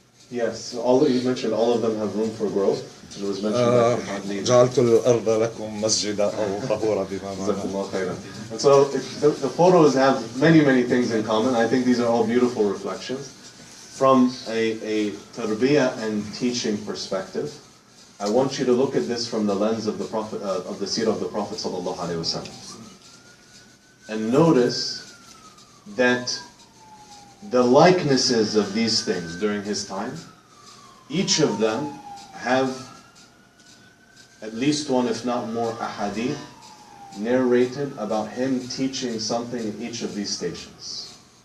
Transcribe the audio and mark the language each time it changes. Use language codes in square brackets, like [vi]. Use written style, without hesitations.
[en] Yes, you mentioned all of them have room for growth. It was mentioned by Adly. [ar] جعلت الأرض لكم مسجدا أو طهورا بما معناه. [en] And so the photos have many things in common. I think these are all beautiful reflections. From a tarbiyah and teaching perspective, I want you to look at this from the lens of the Prophet, of the seerah of the Prophet sallallahu alaihi wasallam, and notice that the likenesses of these things during his time, each of them have at least one, if not more, ahadith narrated about him teaching something in each of these stations.